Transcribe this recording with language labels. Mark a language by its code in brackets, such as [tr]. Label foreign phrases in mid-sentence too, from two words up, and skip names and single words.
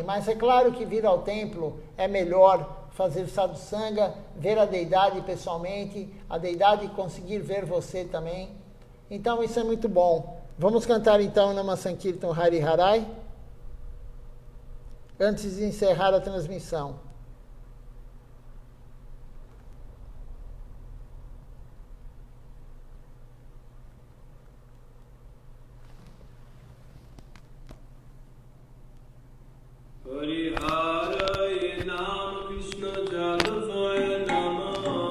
[pt] Mas é claro que vir ao templo é melhor fazer sadhusanga, ver a deidade pessoalmente, a deidade conseguir ver você também. Então isso é muito bom. Vamos cantar então [sa] नाम सङ्कीर्तन हरि हरये, [pt] antes de encerrar a transmissão. [sa] हरि हरये नमः कृष्ण जलवाय नमः.